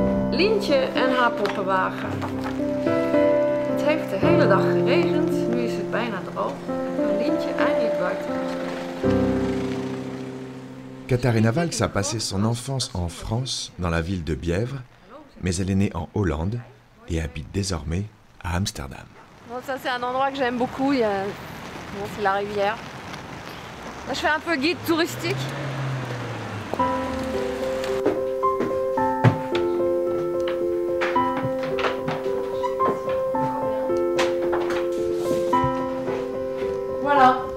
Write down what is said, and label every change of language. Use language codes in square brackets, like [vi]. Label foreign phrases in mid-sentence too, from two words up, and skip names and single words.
[nl] Lientje en haar poppenwagen. Het heeft de hele dag geregend, nu is het bijna droog en kan Lientje eindelijk buiten gaan spelen. [fr] Katharina Valks a passé son enfance en France, dans la ville de Bièvre, mais elle est née en Hollande et habite désormais à Amsterdam. Bon, ça c'est un endroit que j'aime beaucoup, bon, c'est la rivière. Là, je fais un peu guide touristique. Voilà.